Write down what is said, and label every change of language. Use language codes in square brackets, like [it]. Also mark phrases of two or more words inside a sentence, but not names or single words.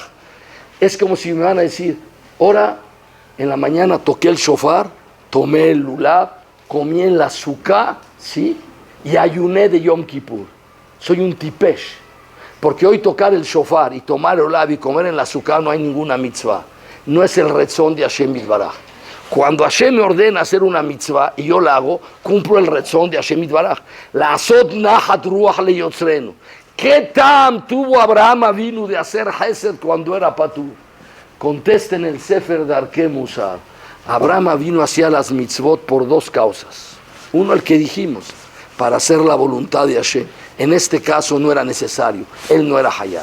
[es] Es como si me van a decir, ahora en la mañana toqué el shofar, tomé el lulav, comí en la sukkah, ¿sí? Y ayuné de Yom Kippur. Soy un tipesh. Porque hoy tocar el shofar y tomar el lulav y comer en la sukkah no hay ninguna mitzvah. No es el Retzon de [he] השם יתברך. [es] Cuando Hashem me ordena hacer una mitzvah y yo la hago, cumplo el Retzon de [he] השם יתברך. לעשות נחת רוח ליוצרנו. [es] ¿Qué tam tuvo Abraham Avinu de hacer Hesed cuando era patur? Contesta en el Sefer Darkei Musar. Abraham Avinu hacía las mitzvot por 2 causas. Uno, el que dijimos, para hacer la voluntad de Hashem. En este caso no era necesario, él no era hayab.